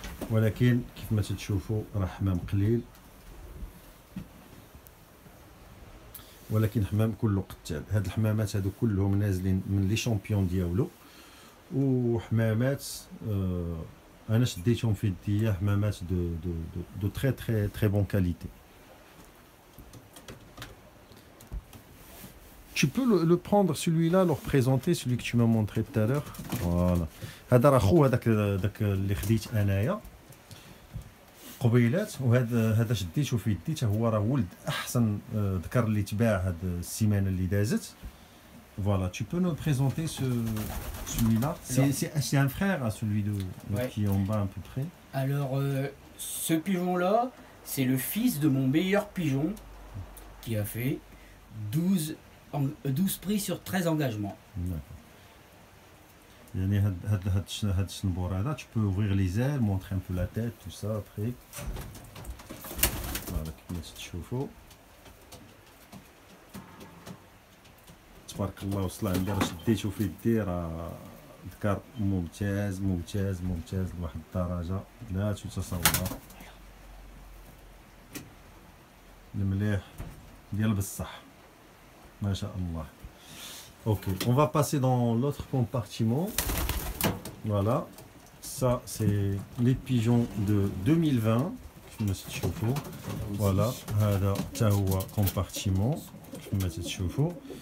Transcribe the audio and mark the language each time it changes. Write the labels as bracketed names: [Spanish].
[Arabic] ولكن كيف ما تشوفوا راه حمام قليل، ولكن حمام كله قتال. هاد الحمامات هادو كلهم نازلين من لي شامبيون ديالو، وحمامات انا شديتهم في يديا، حمامات [French] دو تري تري تري بون كاليتي. Tu peux le prendre celui-là, le représenter, celui que tu m'as montré tout à l'heure. Voilà. [Arabic] هذا راه خو هذاك اللي خديت انايا قبيلات، وهذا شديته في يدي حتى هو راه ولد احسن ذكر اللي تباع هاد السيمانه اللي دازت. [French] Voilà, tu peux nous présenter celui-là. C'est un frère à celui qui est en bas à peu près. Alors, ce pigeon-là, c'est le fils de mon meilleur pigeon qui a fait 12 prix sur 13 engagements. D'accord. [Arabic] يعني هاد الشنبور هذا [French] tu peux ouvrir les ailes, montrer un peu la tête, tout ça après. [Arabic] Voilà, كيما تشوفوا تبارك الله وصل عندي، راه شديتو في يدي، راه ذكر ممتاز ممتاز ممتاز لواحد الدرجه لا تتصور، المليح ديال بصح ما شاء الله. [French] Ok, on va passer dans l'autre compartiment. Voilà, ça c'est les pigeons de 2020. [Arabic] كما تشوفوا voilà هذا حتى هو compartiment كما تشوفوا.